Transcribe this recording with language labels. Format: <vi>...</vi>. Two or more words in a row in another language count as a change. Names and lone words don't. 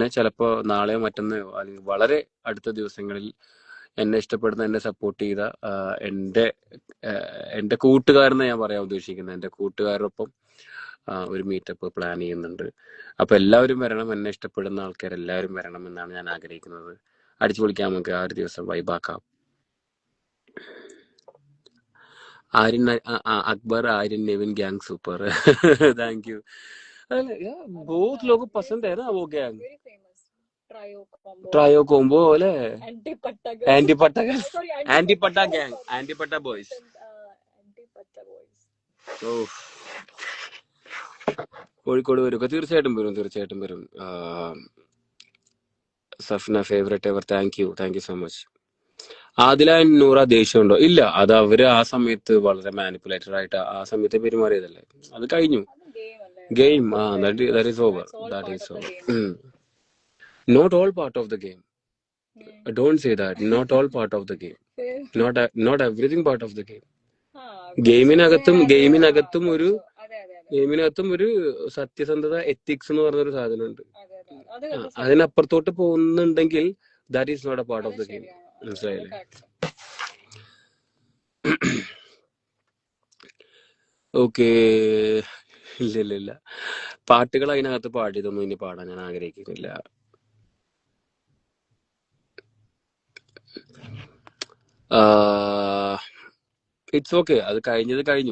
<ml>ചിലപ്പോ നാളെയോ മറ്റന്നോ അല്ലെങ്കിൽ വളരെ അടുത്ത ദിവസങ്ങളിൽ എന്നെ ഇഷ്ടപ്പെടുന്ന, എന്നെ സപ്പോർട്ട് ചെയ്ത എന്റെ കൂട്ടുകാരനെ ഞാൻ പറയാൻ ഉദ്ദേശിക്കുന്നത്, എന്റെ കൂട്ടുകാരോടൊപ്പം ഒരു മീറ്റപ്പ് പ്ലാൻ ചെയ്യുന്നുണ്ട്. അപ്പൊ എല്ലാവരും വരണം, എന്നെ ഇഷ്ടപ്പെടുന്ന ആൾക്കാർ എല്ലാവരും വരണം എന്നാണ് ഞാൻ ആഗ്രഹിക്കുന്നത്. അടിച്ചു പൊളിക്കാം നമുക്ക് ആ ഒരു ദിവസം, വൈബാക്കാം. ആര്യൻ,</ml> <en>Akbar, Aryan, Navin gang super. Thank you.</en> <hi>बहुत लोगों को पसंद है ना वो गैंग.</hi> <en>trio combo</en> <ml>अല്ലേ? ആന്റി പട്ട ഗാങ്, ആന്റി പട്ട ബോയ്സ്. ഓ, കോഴിക്കോട് വരും, തീർച്ചയായിട്ടും വരും. സഫ്ന</ml> <en>favourite ever. thank you so much.</en> <ml>ആദില നൂറ ദേഷ്യമുണ്ടോ? ഇല്ല, അത് അവര് ആ സമയത്ത് വളരെ മാനിപ്പുലേറ്റഡ് ആയിട്ട് ആ സമയത്ത് പെരുമാറിയതല്ലേ, അത് കഴിഞ്ഞു.</ml> <en>ഗെയിം, that is over. Not all part of the game. Don't say that. Not all part of the game. Not everything part of the game.</en> <ml>ഗെയിമിനകത്തും ഒരു സത്യസന്ധത, എത്തിക്സ് എന്ന് പറഞ്ഞൊരു സാധനമുണ്ട്. അതിനപ്പുറത്തോട്ട് പോകുന്നുണ്ടെങ്കിൽ</ml> <en>that is not a part of the game.</en> <ml>മനസ്സിലായില്ലേ? ഓക്കെ, ഇല്ല, പാട്ടുകൾ അതിനകത്ത് പാടിയതൊന്നും ഇനി പാടാൻ ഞാൻ ആഗ്രഹിക്കുന്നില്ല.</ml> <en>it's okay,</en> <ml>അത് കഴിഞ്ഞു.</ml>